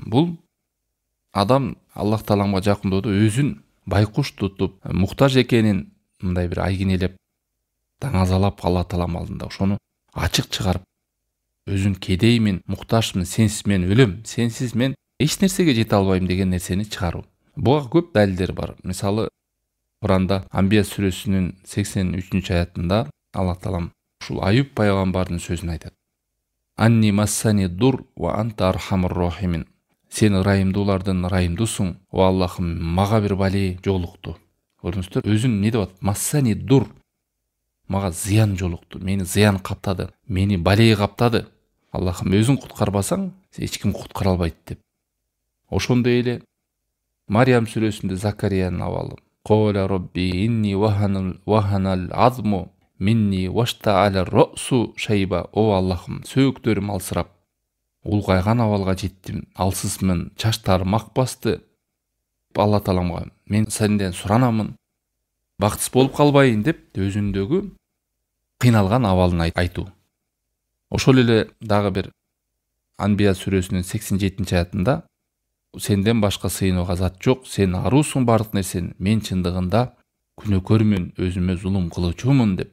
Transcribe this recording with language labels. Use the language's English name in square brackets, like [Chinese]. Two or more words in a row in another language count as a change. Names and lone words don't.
[Kyrgyz] Бул адам Аллах Тааламга жакындоодо өзүн байкуш тутуп, муктаж экенин мындай бир айгинелеп, даңазалап Алла Таалам алдында ошону ачык чыгарып, өзүн кедеймин, муктажмын, сенсиз мен өлөм, сенсиз мен эч нерсеге жете албайм деген нерсени чыгаруу. Буга көп далилдер бар. Мисалы, Куранда Анбия сүрөсүнүн 83-аятында Аллах Таалам ушул Аюб пайгамбардын сөзүн айтат. [Arabic] أني مسني الضر وأنت أرحم الراحمين. [Kyrgyz] Сен ырайымдуулардын ырайымдуусуң, о Аллахым, мага бир бале жолукту. Көрдүңүздөр, өзүн не деп атат? [Arabic] مسني الضر. [Kyrgyz] Мага зыян жолукту, мени зыян каптады, мени бале каптады. Аллахым, өзүң куткарбасаң, эч ким куткара албайт деп. Ошондой эле Мариям сүрөсүндө Закариянын абалы. [Arabic] قال رب إني وهن العظم مني واشتعل الرأس شيبا. [Kyrgyz] О Аллахым, сөөктөрүм алсырап, улгайган абалга жеттим, алсызмын, чачтарым ак басты. Алла Тааламга мен сенден суранамын, бактысыз болуп калбайын деп өзүндөгү кыйналган абалын айтуу. Ошол эле дагы бир Анбия сүрөсүнүн 87-аятында сенден башка сыйынууга зат жок, сен аруусуң бардык нерсени, мен чындыгында күнөөкөрмүн, өзүмө зулум кылуучумун деп.